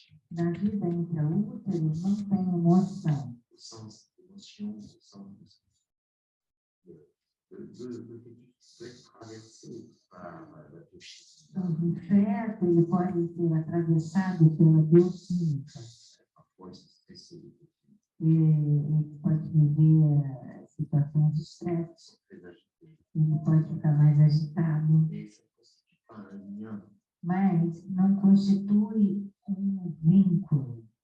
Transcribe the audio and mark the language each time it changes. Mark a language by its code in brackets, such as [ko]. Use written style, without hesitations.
[pt] Na vida intraútero não tem emoção. [fr] Au sens émotion, au sens le fœtus peut être traversé par la biochimie. [pt] O feto ele pode ser atravessado pela bioquímica. [fr] Parfois, il est stressé. [pt] Ele pode viver situações de estresse. [fr] Très agité. [pt] Ele pode ficar mais agitado. [fr] Mais ça ne constitue pas un lien. [pt] Mas não constitui um vínculo.